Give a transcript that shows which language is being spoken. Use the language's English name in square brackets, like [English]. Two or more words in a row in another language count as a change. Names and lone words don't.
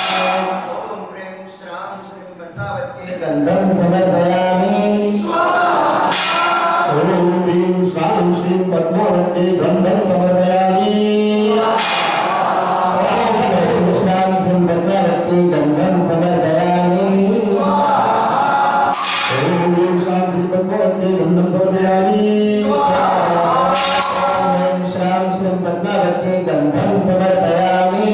[Sanskrit] ઓમ પ્રેમ શ્રામ શ્રી પદ્માવતી ગંધમ સમર્પયામિ સ્વાહા ઓમ હ્રીમ શ્રામ શ્રી પદ્માવતી ગંધમ સમર્પયામિ गंधम समर्पयामि स्वाहा ओम ह्रीं श्रां श्रीं पद्मावती गंधम समर्पयामि स्वाहा ओम श्रां श्रीं पद्मावती गंधम समर्पयामि